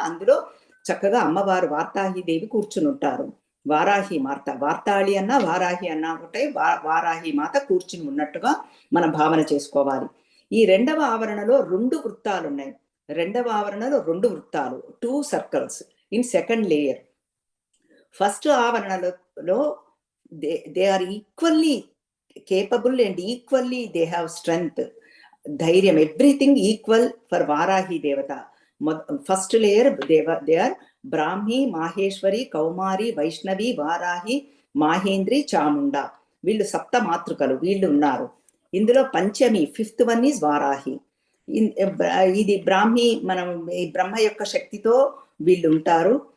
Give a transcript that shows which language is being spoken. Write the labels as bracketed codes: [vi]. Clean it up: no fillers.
[te] అందులో చక్కగా అమ్మవారు వార్తాహిదేవి కూర్చుని ఉంటారు. వారాహి మాత, వార్తాళి అన్నా వారాహి అన్నా ఒకటే, వారాహి మాత కూర్చుని ఉన్నట్టుగా మనం భావన చేసుకోవాలి. ఈ రెండవ ఆవరణలో 2 వృత్తాలు ఉన్నాయి. రెండవ ఆవరణలో 2 వృత్తాలు, [en] 2 circles in second layer. First ఆవరణలో they are equally capable and equally they have strength, ధైర్యం, everything equal for Varahi దేవత. First layer they are Brahmi, Maheshwari, Kaumari, Vaishnavi, Varahi, Mahendri, Chamunda. [te] వీళ్ళు సప్త మాతృకలు, వీళ్ళు ఉన్నారు. ఇందులో పంచమి, [en] 5th one is [te] వారాహి. ఇది బ్రాహ్మి, మనం ఈ బ్రహ్మ యొక్క శక్తితో వీళ్ళు ఉంటారు.